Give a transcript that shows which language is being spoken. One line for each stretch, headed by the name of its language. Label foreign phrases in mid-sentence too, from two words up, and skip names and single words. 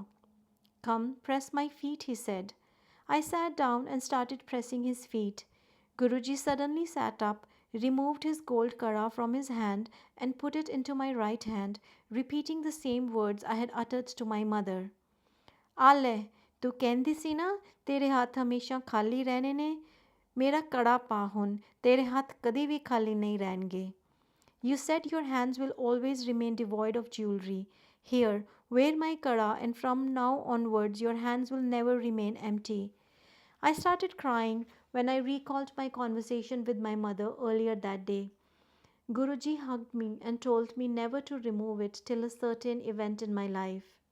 English: Come, press my feet, he said. I sat down and started pressing his feet. Guruji suddenly sat up, removed his gold kara from his hand, and put it into my right hand, repeating the same words I had uttered to my mother.
Punjabi: ਆਲੇ ਤੂ ਕਹਿੰਦੀ ਸੀ ਨਾ ਤੇਰੇ ਹੱਥ ਹਮੇਸ਼ਾ ਖਾਲੀ ਰਹਿਣੇ ਨੇ ਮੇਰਾ ਕੜਾ ਪਾ ਹੁਣ ਤੇਰੇ ਹੱਥ ਕਦੀ ਭੀ ਖਾਲੀ ਨਹੀਂ ਰਹਿਣਗੇ.
English: You said your hands will always remain devoid of jewelry. Here, wear my kara, and from now onwards your hands will never remain empty. I started crying when I recalled my conversation with my mother earlier that day. Guruji hugged me and told me never to remove it till a certain event in my life.